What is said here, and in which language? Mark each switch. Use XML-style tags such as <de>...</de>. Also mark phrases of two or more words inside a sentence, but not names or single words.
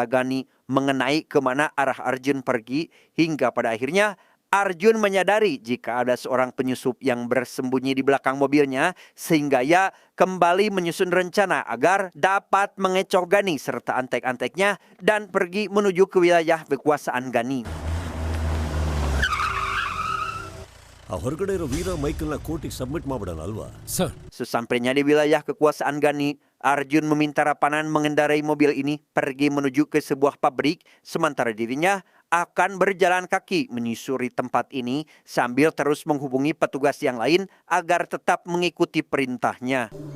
<id>Gani mengenai kemana arah Arjun pergi, hingga pada akhirnya Arjun menyadari jika ada seorang penyusup yang bersembunyi di belakang mobilnya, sehingga ia kembali menyusun rencana agar dapat mengecoh Gani serta antek-anteknya dan pergi menuju ke wilayah kekuasaan Gani.</id> <kn>ಆ ಹೊರಗಡೆ ಇರೋ ವೀರ ಮೈಕಲ್ನ ಕೋರ್ಟಿಗೆ ಸಬ್ಮಿಟ್ ಮಾಡ್ಬಿಡೋಣ ಅಲ್ವಾ? ಸರ್,</kn> <id>Sesampainya di wilayah kekuasaan Gani, Arjun meminta Rapanan mengendarai mobil ini pergi menuju ke sebuah pabrik, sementara dirinya akan berjalan kaki menyusuri tempat ini sambil terus menghubungi petugas yang lain agar tetap mengikuti perintahnya.</id>